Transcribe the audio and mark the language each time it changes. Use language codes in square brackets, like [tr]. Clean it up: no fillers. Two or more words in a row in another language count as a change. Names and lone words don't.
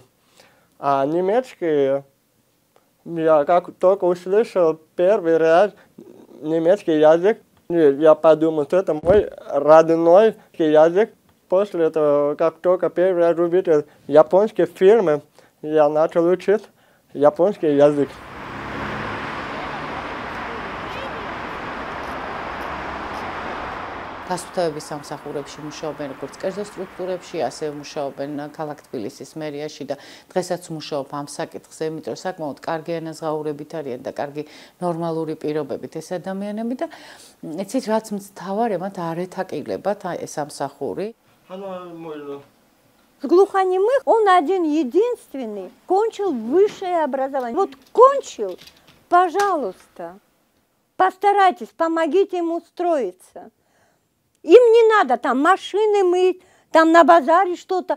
[ru] А немецкий, я как только услышал первый раз немецкий язык, я подумал, что это мой родной язык. После этого, как только первый раз увидел японские фильмы, я начал учить японский язык. [ka] დასუფთავების სამსახურებში მუშაობენ როგორც კერძო სტრუქტურებში, ასევე მუშაობენ ქალაქ თბილისის მერიაში და დღესაც მუშაობ ამ საკითხზე, იმიტომ რომ საკმაოდ კარგი ანაზღაურებით არიან და კარგი нормალური პირობებით ეს ადამიანები და ეცით რაც მთავარი, მათ არ ეთაკილებათ ეს სამსახური. [ru] С глухонемых он один единственный кончил высшее образование. Вот кончил, пожалуйста, постарайтесь, помогите ему устроиться. Им не надо там машины мыть, там на базаре что-то.